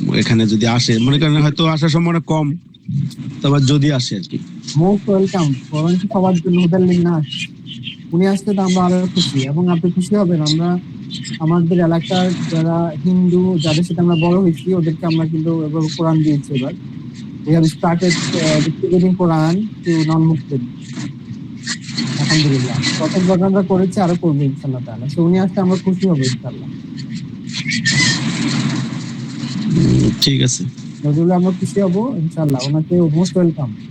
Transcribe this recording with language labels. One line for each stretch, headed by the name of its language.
Bangla: এখানে যদি আসে, মনে করেন হয়তো আসার সম্ভাবনা কম, তবে যদি আসে আর কি।
English: Most welcome.
Bangla: বরং সবার জন্য হুদার লিঙ্ক না আসে, উনি আসলে তো আমরা আরো খুশি, এবং আপনি খুশি হবেন। আমরা আমাদের এলাকার যারা হিন্দু, যাদের সাথে আমরা বড় হয়েছি, ওদেরকে আমরা কিন্তু এবার কোরআন দিয়েছি।
English: এবার we have started distributing Quran to non-Muslim, আলহামদুলিল্লাহ।
Bangla: প্রথমবার আমরা করেছি, আরো করবো ইনশাআল্লাহ তাআলা। তো উনি আসলে আমরা খুশি হবো ইনশাআল্লাহ। ঠিক আছে। নজরুল, আমরা খুশি হবো ইনশাআল্লাহ, ওনাকে
English: Most welcome.